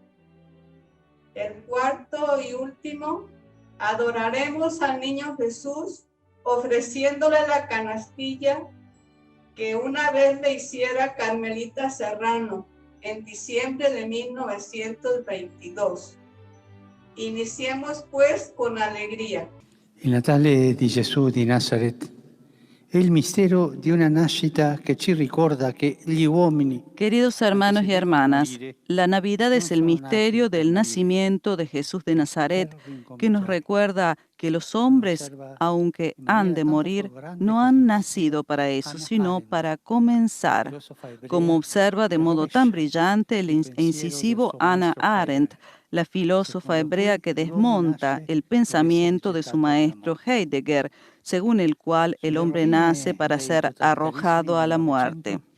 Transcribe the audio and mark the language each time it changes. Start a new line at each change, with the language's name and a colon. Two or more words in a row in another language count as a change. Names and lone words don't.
Spanish: El cuarto y último, adoraremos al Niño Jesús, ofreciéndole la canastilla que una vez le hiciera Carmelita Serrano en diciembre de 1922. Iniciemos pues con alegría.
Italian: Il Natale di Gesù di Nazareth è il mistero di una nascita che ci ricorda che gli uomini.
Spanish: Queridos hermanos y hermanas, la Navidad es el misterio del nacimiento de Jesús de Nazaret, que nos recuerda que los hombres, aunque han de morir, no han nacido para eso, sino para comenzar, como observa de modo tan brillante e incisivo Hannah Arendt, la filósofa hebrea que desmonta el pensamiento de su maestro Heidegger, según el cual el hombre nace para ser arrojado a la muerte.